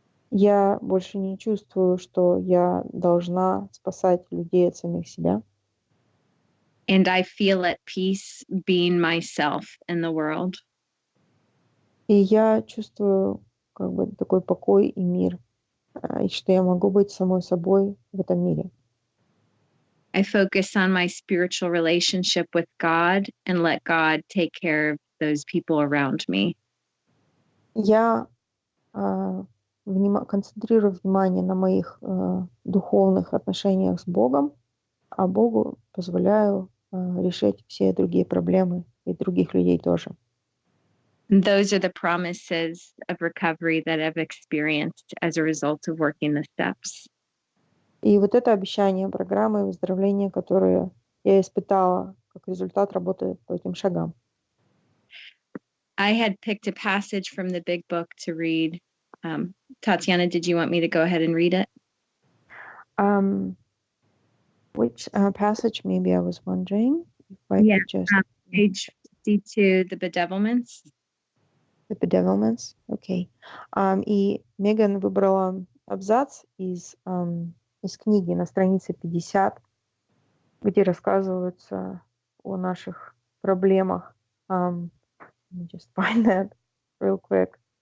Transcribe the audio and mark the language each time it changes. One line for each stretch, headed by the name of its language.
Russian: Я больше не чувствую, что я должна спасать людей от самих себя.
English: And I feel at peace being myself in the world.
Russian: И я чувствую как бы такой покой и мир, и что я могу быть самой собой в этом мире.
English: I focus on my spiritual relationship with God and let God take care of those people around me.
Russian: Я концентрирую внимание на моих духовных отношениях с Богом, а Богу позволяю решить все другие проблемы и других людей тоже.
English: And those are the promises of recovery that I've experienced as a result of working the steps.
Russian: И вот это обещание программы выздоровления, которые я испытала как результат работы по этим шагам.
English: I had picked a passage from the big book to read. Tatiana, did you want me to go ahead and read it? Which passage, maybe I was wondering if I Yeah, could just... Page 52, the bedevilments. The bedevilments, окей.
Russian: И Меган выбрала абзац из книги на странице 50, где рассказывается о наших проблемах.
English: Let me just find that real quick.